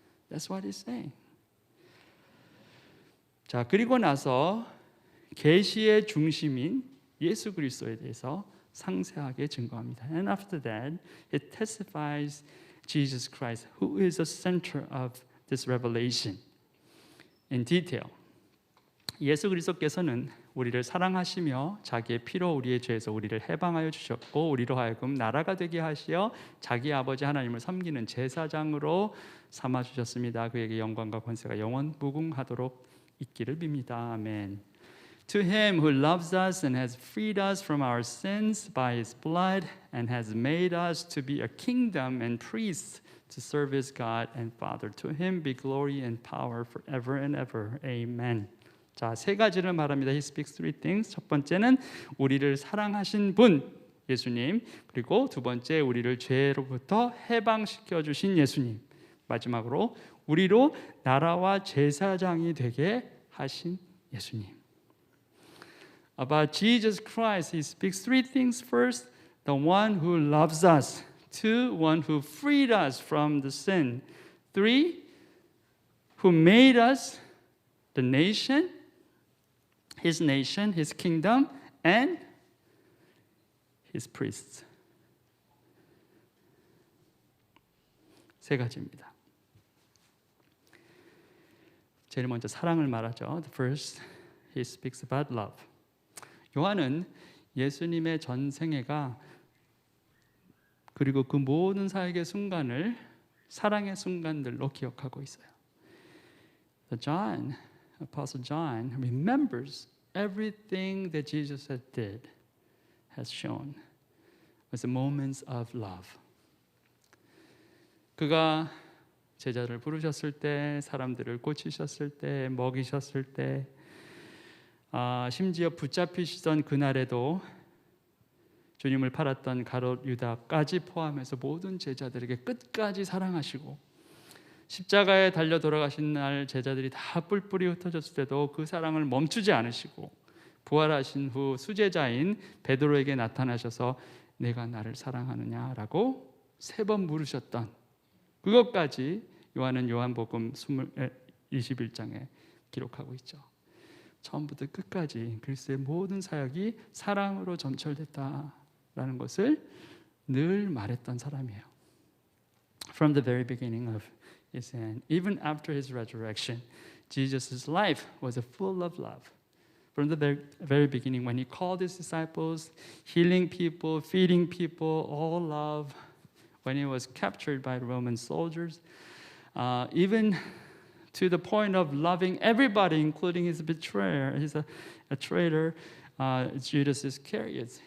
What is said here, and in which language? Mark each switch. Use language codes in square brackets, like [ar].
[en] That's what He's saying. [ko] 자, 그리고 나서 계시의 중심인 예수 그리스도에 대해서 상세하게 증거합니다. [en] And after that, it testifies Jesus Christ, who is the center of this revelation in detail. [ko] 예수 그리스도께서는 우리를 사랑하시며 자기의 피로 우리의 죄에서 우리를 해방하여 주셨고 우리로 하여금 나라가 되게 하시어 자기 아버지 하나님을 섬기는 제사장으로 삼아 주셨습니다. 그에게 영광과 권세가 영원 무궁하도록 있기를 빕니다. 아멘. [en] To him who loves us and has freed us from our sins by his blood and has made us to be a kingdom and priests to serve his God and Father. To him be glory and power forever and ever. Amen. [ko] 자, 세 가지를 말합니다. [en] He speaks 3 things. [ko] 첫 번째는 우리를 사랑하신 분 예수님, 그리고 두 번째 우리를 죄로부터 해방시켜 주신 예수님, 마지막으로 우리로 나라와 제사장이 되게 하신 예수님. [en] About Jesus Christ, he speaks 3 things. First, the one who loves us. 2, one who freed us from the sin. 3, who made us the nation, his kingdom, and his priests. [ko] 세 가지입니다. 제일 먼저 사랑을 말하죠. [en] The first, he speaks about love. [ko] 요한은 예수님의 전생애가 그리고 그 모든 사역의 순간을 사랑의 순간들로 기억하고 있어요. [en] John, Apostle John remembers everything that Jesus has shown as moments of love. [ko] 그가 제자를 부르셨을 때, 사람들을 고치셨을 때, 먹이셨을 때, 심지어 붙잡히시던 그날에도 주님을 팔았던 가롯 유다까지 포함해서 모든 제자들에게 끝까지 사랑하시고 십자가에 달려 돌아가신 날 제자들이 다 뿔뿔이 흩어졌을 때도 그 사랑을 멈추지 않으시고 부활하신 후 수제자인 베드로에게 나타나셔서 내가 나를 사랑하느냐라고 3번 물으셨던 그것까지 요한은 요한복음 21장에 기록하고 있죠. 처음부터 끝까지 그리스도의 모든 사역이 사랑으로 점철됐다라는 것을 늘 말했던 사람이에요. [en] From the very beginning of his end, even after his resurrection, Jesus' life was full of love. From the very beginning, when he called his disciples, healing people, feeding people, all love. When he was captured by Roman soldiers, even to the point of loving everybody, including his betrayer, he's a traitor, Judas Iscariot.